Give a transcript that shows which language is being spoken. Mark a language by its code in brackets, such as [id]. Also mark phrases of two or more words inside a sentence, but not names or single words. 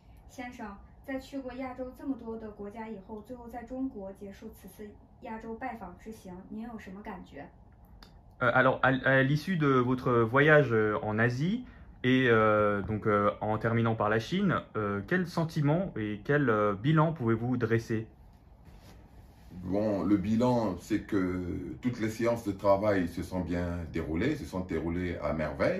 [zh] 先生，在去过亚洲这么多的国家以后，最后在中国结束此次亚洲拜访之行，您有什么感觉？ [fr] Alors, à l'issue de votre voyage en Asie et donc en terminant par la Chine, quel sentiment et quel bilan pouvez-vous dresser? Bon, le bilan, c'est que toutes les séances de travail se sont bien déroulées, se sont déroulées à merveille.